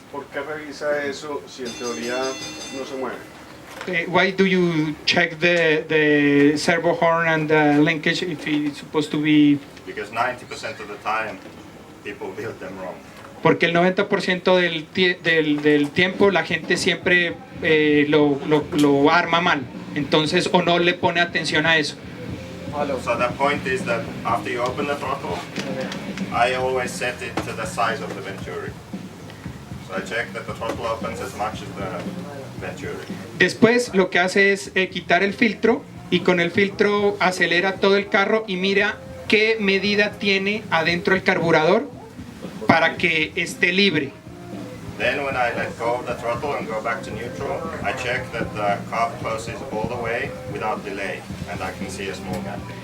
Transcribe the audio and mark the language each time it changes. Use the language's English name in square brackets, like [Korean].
[Spanish] ¿Por qué revisa eso si en teoría no se mueve? [English] Why do you check the servo horn and the linkage if it's supposed to be? Because 90% of the time, people build them wrong. [Spanish] Porque el 90% del tiempo la gente siempre lo arma mal. Entonces, o no le pone atención a eso. [English] So the point is that after you open the throttle, I always set it to the size of the Venturi. So I check that the throttle opens as much as the Venturi. [Spanish] Después lo que hace es quitar el filtro, y con el filtro acelera todo el carro y mira qué medida tiene adentro el carburador para que esté libre. [English] Then when I let go of the throttle and go back to neutral, I check that the carb closes all the way without delay, and I can see a small gap.